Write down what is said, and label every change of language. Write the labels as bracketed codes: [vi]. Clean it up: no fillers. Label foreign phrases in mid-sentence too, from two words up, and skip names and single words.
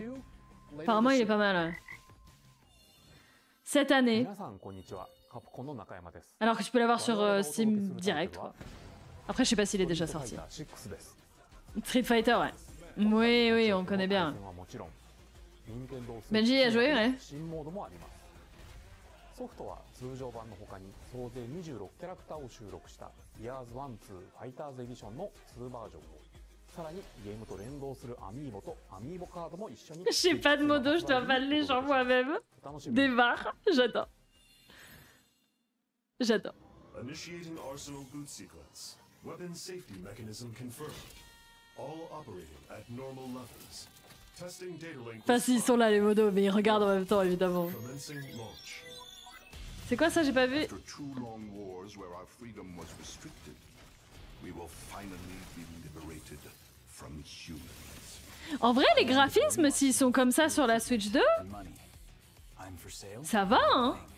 [fr] Apparemment il est pas mal. Ouais. Cette année... Alors que tu peux l'avoir sur Steam direct, quoi. Après, je sais pas s'il est déjà sorti. Street Fighter, ouais. Oui, oui, on connaît bien. Benji a joué, ouais. [ja] ソフトは通常版の他に総勢26キャラクターを収録したイヤーズ1、2ファイターズエディションの2バージョンをさらにゲームと連動するアミーボとアミーボカードも一緒に [fr] J'ai pas de modo, je dois pas les gens moi-même. Des barres, j'adore. J'adore. [en] Initiating Arsenal boot sequence. Weapon safety mechanism confirmed. All operating at normal levels. Testing data link. [fr] Enfin, s'ils sont là les modos, mais ils regardent en même temps évidemment. C'est quoi ça, j'ai pas vu? En vrai, les graphismes, s'ils sont comme ça sur la Switch 2, ça va, hein?